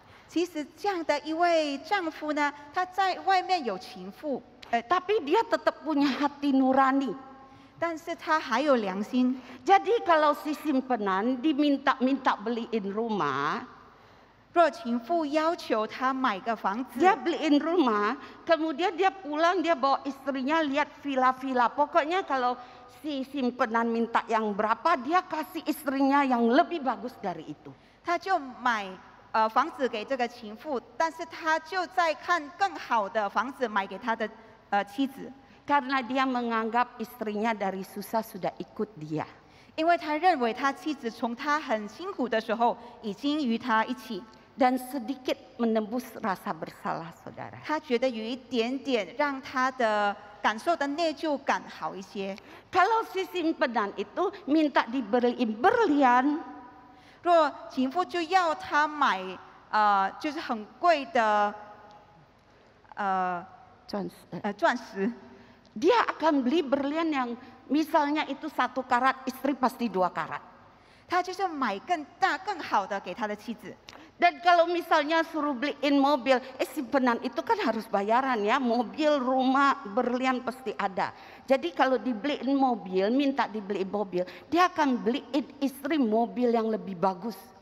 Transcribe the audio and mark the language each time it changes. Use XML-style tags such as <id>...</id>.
<zh>其实这样的一位丈夫呢，他在外面有情妇，</zh> <id>Tapi dia tetap punya hati nurani.</id> <zh>但是他还有良心。</zh> <id>Jadi kalau si simpenan diminta beliin rumah,</id> <zh>若情妇要求他买个房子，</zh> <id>dia beliin rumah, kemudian dia pulang dia bawa istrinya lihat villa-villa. Pokoknya kalau si simpenan minta yang berapa, dia kasih istrinya yang lebih bagus dari itu.</id> <zh>他就买房子给这个情妇，但是他就在看更好的房子买给他的妻子，</zh> <id>Karena dia menganggap istrinya dari susah sudah ikut dia.</id> <zh>因为他认为他妻子从他很辛苦的时候已经与他一起，</zh> <id>Dan sedikit menembus rasa bersalah saudara.</id> <zh>他觉得有一点点让他的感受的内疚感好一些。</zh> <id>Kalau si simpenan itu minta dibeliin berlian,</id> <zh>若情妇就要他买就是很贵的钻石，</zh> <id>dia akan beli berlian yang misalnya itu 1 karat, istri pasti 2 karat.</id> <zh>他就是买更大更好的给他的妻子。</zh> <id>Dan kalau misalnya suruh beliin mobil, simpenan itu kan harus bayaran ya, mobil, rumah, berlian pasti ada. Jadi kalau dibeliin mobil, minta dibeliin mobil, dia akan beliin istri mobil yang lebih bagus.</id>